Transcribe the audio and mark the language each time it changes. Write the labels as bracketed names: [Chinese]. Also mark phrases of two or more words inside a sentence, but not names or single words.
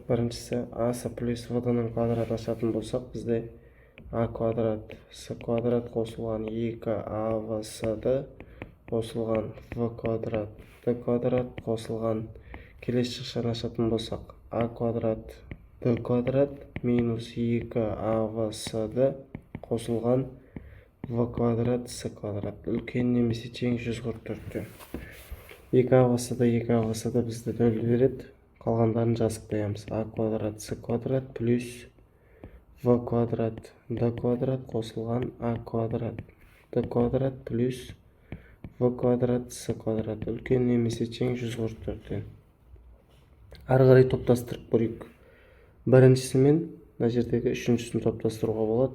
[Kazakh] Біріншісі АС плюс В-ның квадратын ашатын болсақ, бізде А квадрат С квадрат қосылған 2АВС-ді қосылған В квадрат Д квадрат қосылған, келесі жақшаны ашатын болсақ, А квадрат Д квадрат минус 2АВС-ді қосылған В квадрат С квадрат үлкен немесе тең 144-тен. 2АВС-ді 2АВС-ді бізді нөл береді. Қалғандарын жазып қоямыз. А квадрат С квадрат плюс В квадрат Д квадрат қосылған А квадрат Д квадрат плюс В квадрат С квадрат үлкен немесе тең 144-тен. Ары қарай топтастырып көрейік. Біріншісімен мына жердегі үшіншісін топтастыруға болады.